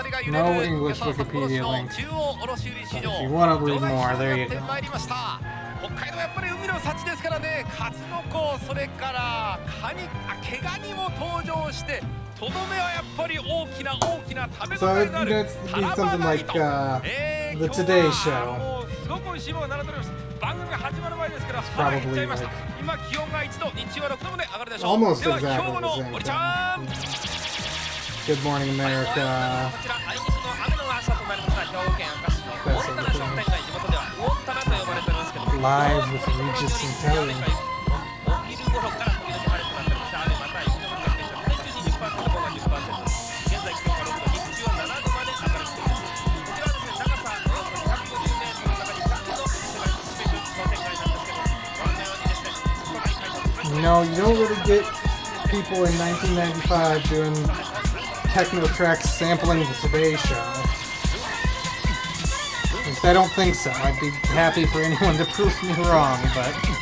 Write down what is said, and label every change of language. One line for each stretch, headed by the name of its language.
English: No English Wikipedia link. But if you want to read more, there you go.
Japanese: 北海道やっぱり海の幸ですからね、数の子、それからカニ、毛ガニも登場して、とどめはやっぱり大きな食べ応えがある。
English: So you need something like the Today Show.
Japanese: すごく美味しいものが並んでおります。番組が始まる前ですから腹減っちゃいました。今気温が1度、日中は6度まで上がるでしょう。では兵庫の森ちゃん。
English: Good morning, America.
Japanese: こちらあいにくの雨の朝となりました兵庫県明石市の大田の商店街、地元では大田と呼ばれておりますけども
English: Live with Regis and Telly.
Japanese: お昼頃から時々晴れとなっておりました。雨または雪の降る確率は 20%、午後は 10%。現在気温が6度、日中は7度まで上がるそうです。こちらはですね、長さおよそ250メートルの中に2つの店がひしめく商店街なんですけども、ご覧のようにですね、都内会の
English: You know, you don't really get people in 1995 doing techno tracks sampling the Today Show. At least I don't think so. I'd be happy for anyone to prove me wrong, but...